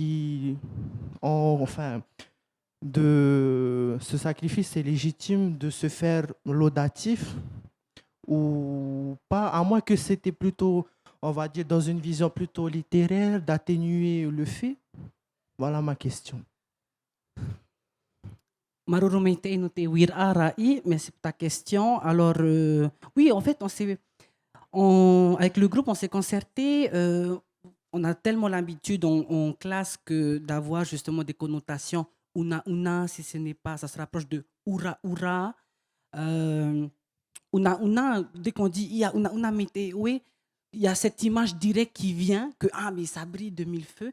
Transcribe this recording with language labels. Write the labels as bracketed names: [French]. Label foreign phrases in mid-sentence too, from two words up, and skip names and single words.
[French] ce sacrifice est légitime de se faire laudatif ou pas, à moins que c'était plutôt, on va dire, dans une vision plutôt littéraire, d'atténuer le fait? Voilà ma question. [Tahitian] Marurumete no te Arai, [French] merci pour ta question. Alors, oui, en fait, avec le groupe, on s'est concerté. On a tellement l'habitude en classe d'avoir justement des connotations una, si ce n'est pas, ça se rapproche de ura. Una, dès qu'on dit il y a [Tahitian] una mete, [French] oui, il y a cette image directe qui vient que mais ça brille de mille feux.